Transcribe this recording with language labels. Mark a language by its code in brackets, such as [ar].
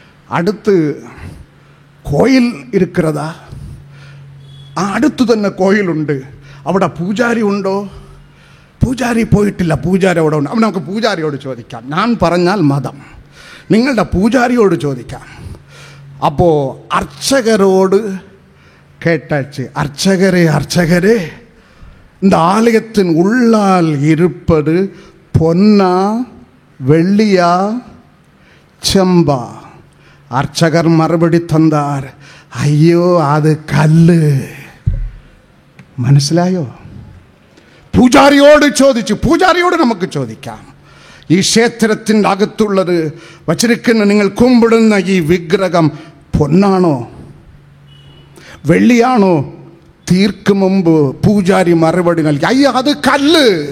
[ml] അടുത്ത് കോയിൽ ഇരിക്കുന്നതാ? ആ അടുത്ത് തന്നെ കോയിലുണ്ട്. അവിടെ പൂജാരി ഉണ്ടോ? പൂജാരി പോയിട്ടില്ല, പൂജാരി അവിടെ ഉണ്ട്. അപ്പം നമുക്ക് പൂജാരിയോട് ചോദിക്കാം. ഞാൻ പറഞ്ഞാൽ മതം, നിങ്ങളുടെ പൂജാരിയോട് ചോദിക്കാം. അപ്പോൾ അർച്ചകരോട് കേട്ടാച്ച്, അർച്ചകരെ അർച്ചകരെ, [ta] இந்த ஆலயத்தின் உள்ளால் இருப்பது பொன்னா வெள்ளியா செம்பா? அர்ச்சகர் மறுபடி தந்தார், ஐயோ அது [ml] കല്ല്. മനസ്സിലായോ? പൂജാരിയോട് ചോദിച്ചു. പൂജാരിയോട് നമുക്ക് ചോദിക്കാം, ഈ ക്ഷേത്രത്തിൻ്റെ അകത്തുള്ളത് വച്ചിരിക്കുന്ന നിങ്ങൾ കുമ്പിടുന്ന ഈ വിഗ്രഹം പൊന്നാണോ വെള്ളിയാണോ തീർക്കും മുമ്പ് പൂജാരി മറുപടി നൽകി, അയ്യ അത് കല്ല്.